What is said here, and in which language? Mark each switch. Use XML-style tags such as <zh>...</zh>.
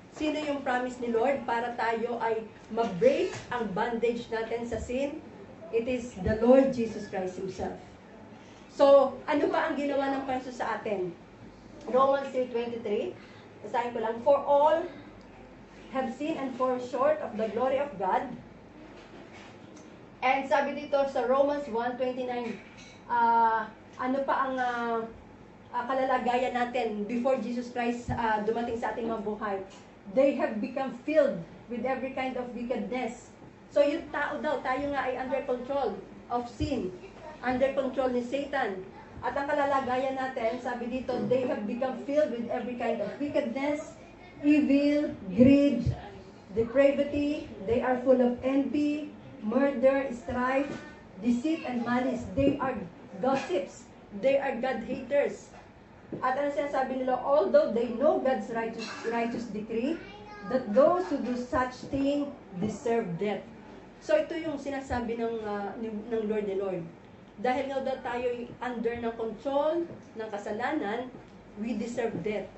<tl>Sino yung promise ni Lord para tayo ay ma-break ang bondage natin sa sin?</tl> <en>It is the Lord Jesus Christ Himself.</en> <tl>So, ano ba ang ginawa ng Panginoon sa atin?</tl> <en>Romans 3:23,</en> <tl>basahin ko lang,</tl> <en>for all have sinned and fall short of the glory of God.</en> <tl>And sabi dito sa Romans 1:29, ano pa ang kalalagayan natin before Jesus Christ dumating sa ating mga buhay?</tl> <en>They have become filled with every kind of wickedness.</en> <tl>So yung tao daw, tayo nga ay</tl> <en>under control of sin,</en> <tl>under control ni Satan. At ang kalalagayan natin, sabi dito,</tl> <en>they have become filled with every kind of wickedness, evil, greed, depravity. They are full of envy, murder, strife, deceit, and malice. They are gossips. They are God-haters.</en> <tl>At ano sinasabi nila,</tl> <en>although they know God's righteous decree, that those who do such thing deserve death.</en> <tl>So ito yung sinasabi ng Lord ni Lord. Dahil nga daw tayo under ng control ng kasalanan,</tl> <en>we deserve death.</en>